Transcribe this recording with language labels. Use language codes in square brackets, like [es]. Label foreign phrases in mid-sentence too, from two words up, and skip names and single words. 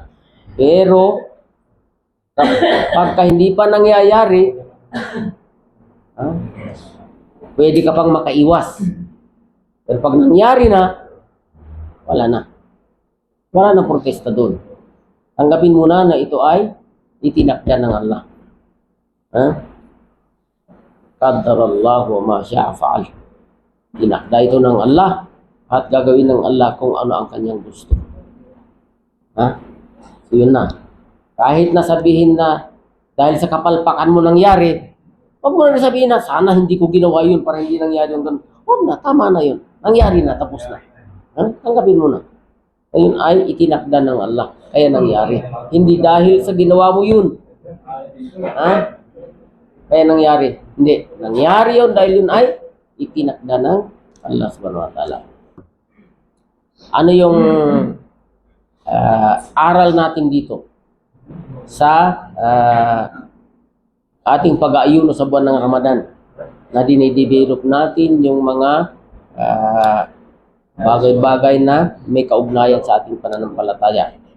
[tl] Pero, pagka hindi pa nangyayari, ha? Pwede ka pang makaiwas. Pero pag nangyari na, wala na. Wala na protesta doon. Tanggapin mo na ito ay itinakda ng Allah. Ha? [ar] قدر الله وما شاء فعل. [tl] Tinakda ito ng Allah at gagawin ng Allah kung ano ang kanyang gusto. Ha? So yun na. Kahit nasabihin na dahil sa kapalpakan mo nangyari, huwag mo na sabihin na sana hindi ko ginawa yun para hindi nangyari yung ganun. Huwag na, tama na yun. Nangyari na, tapos na. Ha? Tanggapin mo na. Ayun ay itinakda ng Allah. Kaya nangyari. Hindi dahil sa ginawa mo yun. Ha? Kaya nangyari. Hindi. Nangyari yun dahil yun ay itinakda ng Allah subhanahu wa ta'ala. Ano yung aral natin dito sa ating pag-aayuno sa buwan ng Ramadan na dinidevelop natin yung mga bagay-bagay na may kaugnayan sa ating pananampalataya.